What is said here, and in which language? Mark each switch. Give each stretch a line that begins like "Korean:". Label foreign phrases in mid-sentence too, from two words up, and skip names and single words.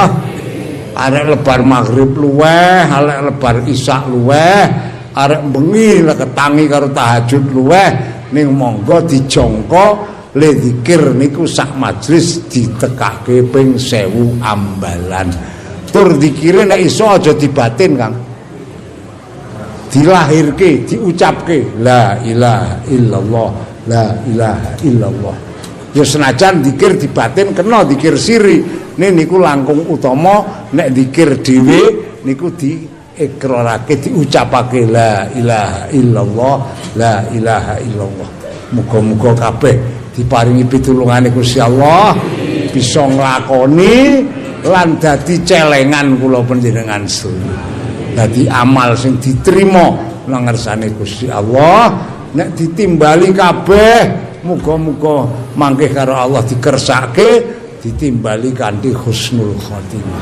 Javanese: Arek lebar maghrib luweh, arek lebar isya luweh, arek bengi ketangi karo tahajud luweh, ning monggo dijangka le zikir niku sak majelis ditekake ping 1000 ambalan. Tur zikire nek iso aja dibatin Kang. Dilahirke, diucapke
Arabic: la ilaha illallah, la ilaha illallah.
Javanese: Ya senajan zikir dibatin kena zikir siri. Niku langkung utama nek zikir dhewe niku diikrarake diucapake
Arabic: la ilaha illallah, la ilaha illallah.
Javanese: Muga-muga kabeh diparingi pitulungane Gusti Allah bisa nglakoni lan dadi celengan kula panjenengan sedaya. Dadi amal sing diterima nang ngersane Gusti Allah nek ditimbali kabeh muga-muga mangke karo Allah dikersake ditimbali kanthi
Arabic: husnul khotimah.